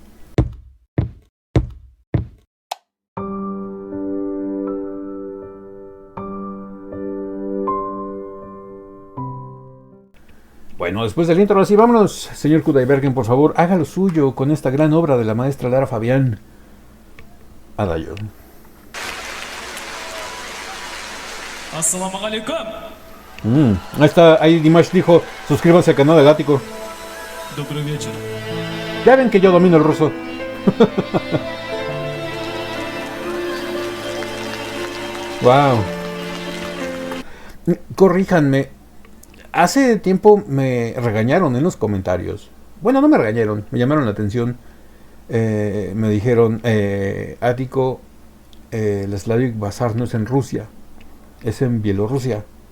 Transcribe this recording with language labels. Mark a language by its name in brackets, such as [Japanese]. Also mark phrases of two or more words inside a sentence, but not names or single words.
[Spanish] Bueno, después del intro, así vámonos. Señor Kudaibergen, por favor, haga lo suyo con esta gran obra de la maestra Lara Fabián. Adagio. [Arabic] السلام عليكم. [Spanish] Ahí está, ahí Dimash dijo, suscríbanse al canal del Ático. [Russian] Добрый вечер. [Spanish] Ya ven que yo domino el ruso. Wow. Corríjanme. Hace tiempo me regañaron en los comentarios. Bueno, no me regañaron, me llamaron la atención. Me dijeron, Ático, el Slavic Bazaar no es en Rusia, es en Bielorrusia.